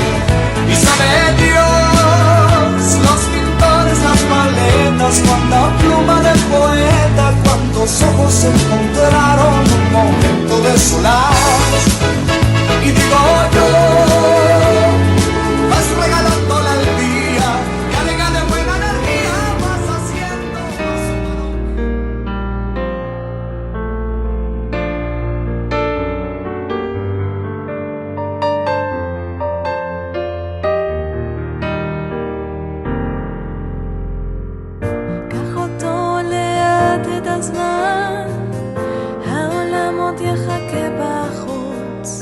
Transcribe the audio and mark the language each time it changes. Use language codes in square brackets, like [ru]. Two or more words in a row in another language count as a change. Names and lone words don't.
[es] Y sabe Dios, los pintores, las paletas, cuánta pluma de poeta, cuántos ojos se encontraron un momento de solar. Y digo yo, vas regalándole al día, carga de buena energía, vas haciendo [he] קח אותו לאט את הזמן, העולם עוד יחכה בחוץ.